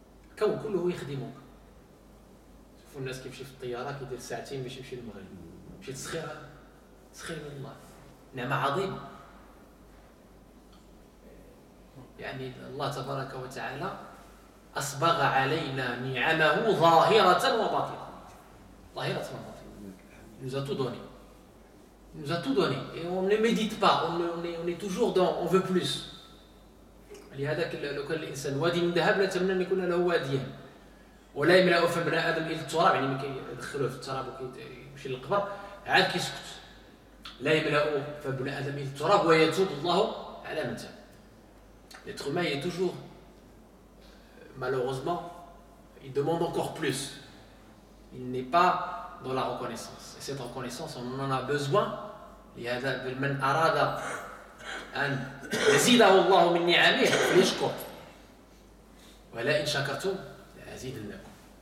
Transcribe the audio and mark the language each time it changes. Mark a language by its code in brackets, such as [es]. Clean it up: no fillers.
[ar] الكون كله يخدمك. شوفوا الناس كيمشي في الطيارة كيدير ساعتين باش يمشي للمغرب، مشي تسخير من الله، نعمة عظيمة. يعني الله تبارك وتعالى أسبغ علينا نعمه ظاهرة وباطنة. ظاهرة وباطنة. [fr] Il nous a tout donné. Il nous a tout donné. Et on ne médite pas, on est toujours dans on veut plus. [ar] لهذا لو كان الإنسان وادي من ذهب لأتمنى أن يكون له واديان، ولا يملأ فم بني آدم إلى التراب، يعني ملي كيدخلوه في التراب وكيمشي للقبر عاد كيسكت. لا يملأ فم بني آدم إلى التراب ويتوب الله على من تاب. [fr] L'être humain est toujours, malheureusement, il demande encore plus. Il n'est pas dans la reconnaissance. Et cette reconnaissance, on en a besoin. [ar] لهذا من أراد أن يزيده الله من نعمه فليشكر ولئن شكرتم لأزيدنكم.